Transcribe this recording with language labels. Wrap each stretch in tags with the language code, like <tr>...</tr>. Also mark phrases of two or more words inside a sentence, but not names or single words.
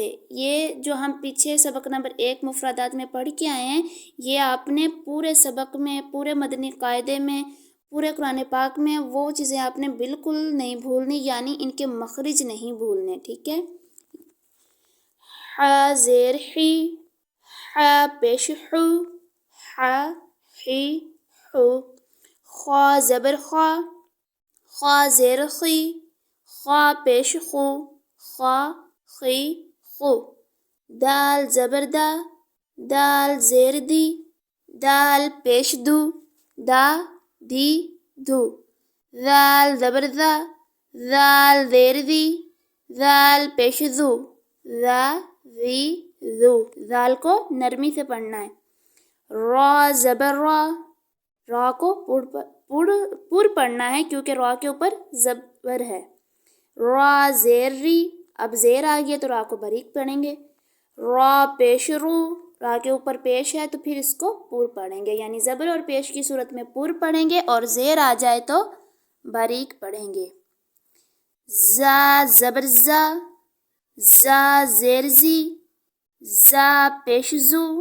<ur>یہ جو ہم پیچھے سبق نمبر 1 مفردات میں پڑھ کے آئے ہیں، یہ آپ نے پورے سبق میں، پورے مدنی قاعدے میں، پورے قرآن پاک میں وہ چیزیں آپ نے بالکل نہیں بھولنی، یعنی ان کے مخرج نہیں بھولنے، ٹھیک ہے؟ حا زیر حی، حا پیش حو، حا حی حو۔ خوا زبر خوا، خوا زیر خی، خوا پیش خو، خوا خی خو۔ دال زبر دا، دال زیر دی، دال پیش دو، دا دی دو۔ ذال زبر ذا، ذال زیر دی، ذال پیش ذو، ذا ذی ذو۔ ذال کو نرمی سے پڑھنا ہے۔ را زبر را، را کو پور پڑھنا ہے کیونکہ را کے اوپر زبر ہے۔ را زیر ری، اب زیر آ گیا تو را کو باریک پڑھیں گے۔ را پیش رو، را کے اوپر پیش ہے تو پھر اس کو پور پڑھیں گے، یعنی زبر اور پیش کی صورت میں پور پڑھیں گے اور زیر آ جائے تو باریک پڑھیں گے۔ زا زبر زا، زا زیر زی، زا پیش زو۔</ur>